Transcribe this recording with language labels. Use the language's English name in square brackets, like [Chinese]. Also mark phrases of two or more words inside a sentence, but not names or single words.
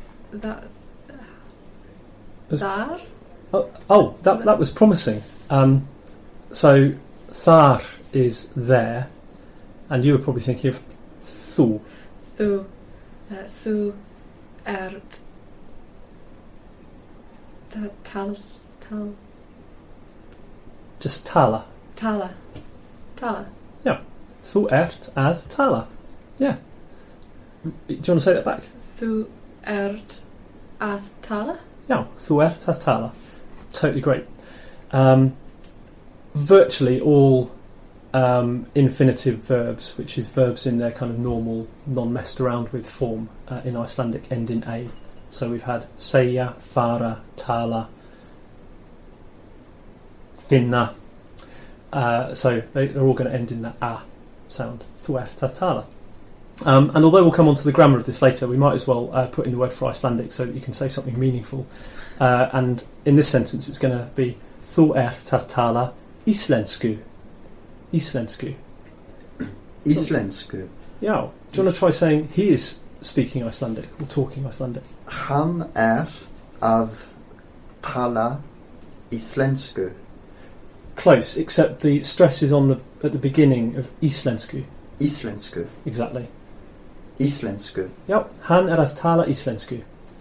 [English] That. As- There. That was promising. So thar is there, and you were probably thinking of thu. [Icelandic] Þú. Þú ert. Tal. [English] Just tala. [Icelandic] Tala. Thu ert að tala. [English] Yeah. Do you want to say that back? [Icelandic] Þú ert að tala. Yeah. Thu ert að tala. [English] Totally great. Virtually all infinitive verbs, which is verbs in their kind of normal, non-messed around with form in Icelandic, end in a. So we've had [Icelandic] segja, fara, tala, finna. [English] So they're all going to end in that a sound. [Icelandic] Þú ert að tala. [English] And although we'll come on to the grammar of this later, we might as well put in the word for Icelandic so that you can say something meaningful. And in this sentence, it's going to be [Icelandic] Þú ert að tala íslensku. Íslensku. Íslensku. [English] Yeah. Do you want to try saying he is speaking Icelandic or talking Icelandic? [Icelandic] Hann að tala íslensku. [English] Close, except the stress is on at the beginning of íslensku. [Icelandic] Íslensku. [English] Exactly. [Icelandic] Íslensku. Yep. Hann að tala íslensku.